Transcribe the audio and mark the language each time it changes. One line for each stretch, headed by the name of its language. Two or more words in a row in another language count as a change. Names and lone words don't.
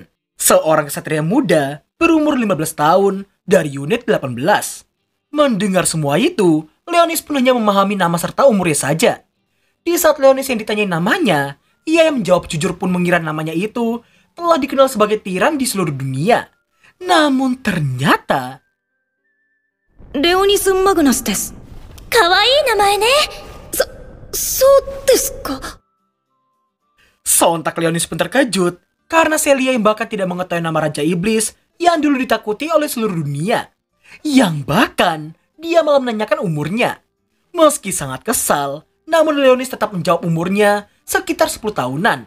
Indonesian: Seorang kesatria muda berumur 15 tahun dari unit 18. Mendengar semua itu, Leonis pun hanya memahami nama serta umurnya saja. Di saat Leonis yang ditanyai namanya, ia yang menjawab jujur pun mengira namanya itu telah dikenal sebagai tiran di seluruh dunia. Namun ternyata...
Japanese: レオニス・マグナスです。かわいい名前ね。そうですか。
Indonesian: Sontak Leonis pun terkejut karena Celia yang bahkan tidak mengetahui nama Raja Iblis yang dulu ditakuti oleh seluruh dunia. Yang bahkan dia malah menanyakan umurnya. Meski sangat kesal, namun Leonis tetap menjawab umurnya sekitar 10 tahunan.